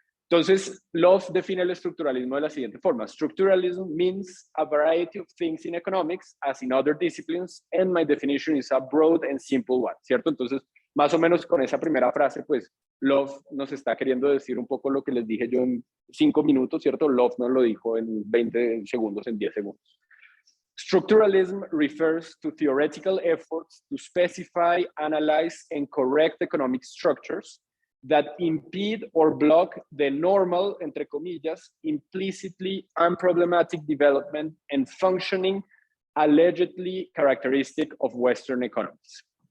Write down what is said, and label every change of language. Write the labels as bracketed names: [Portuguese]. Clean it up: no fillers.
[Spanish] Entonces, Love define el estructuralismo de la siguiente forma. [English] Structuralism means a variety of things in economics, as in other disciplines, and my definition is a broad and simple one, [Spanish] ¿cierto? Entonces, más o menos con esa primera frase, pues, Love nos está queriendo decir un poco lo que les dije yo en 5 minutos, ¿cierto? Love nos lo dijo en 20 segundos, en 10 segundos. [English] Structuralism refers to theoretical efforts to specify, analyze, and correct economic structures that impede or block the normal, [Spanish] entre comillas, [English] implicitly unproblematic development and functioning allegedly characteristic of Western economies.